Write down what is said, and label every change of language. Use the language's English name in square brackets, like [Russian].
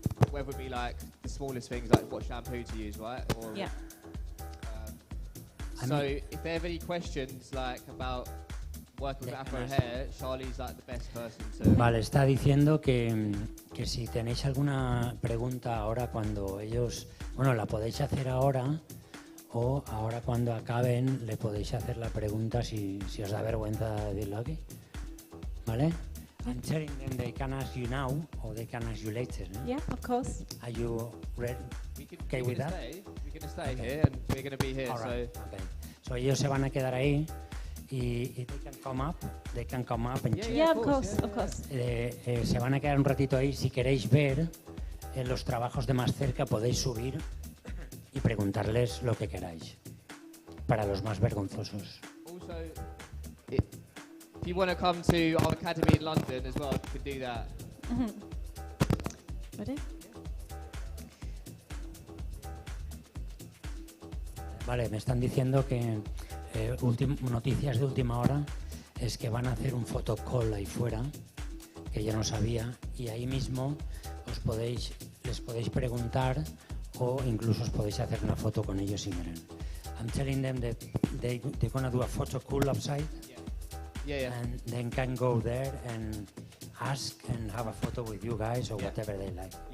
[English] Whether it be the smallest things like what shampoo to use, right? Or, yeah. So if they have any questions about working with afro hair, Charlie's the best person to... [Spanish] Vale, está diciendo que si tenéis alguna pregunta ahora cuando ellos... Bueno, la podéis hacer ahora o ahora cuando acaben le podéis hacer la pregunta si os da vergüenza decirlo aquí. ¿Vale? [English] I'm telling them they can ask you now or they can ask you later. Yeah, of course. Are you ready? Okay with that? We're going to stay here and we're going to be here. Right. So [Spanish] ellos se van a quedar ahí y [English] they can come up and yeah, of course. [Spanish] Se van a quedar un ratito ahí. Si queréis ver los trabajos de más cerca podéis subir y preguntarles lo que queráis para los más vergonzosos. [English] Also, if you want to come to our academy in London as well, you can do that. Ready? [Spanish] Vale, me están diciendo que noticias de última hora es que van a hacer un photocall ahí fuera, que yo no sabía, y ahí mismo les podéis preguntar o incluso os podéis hacer una foto con ellos si quieren. [English] I'm telling them that they're gonna do a photo call outside. Yeah. And then can go there and ask and have a photo with you guys or whatever they like.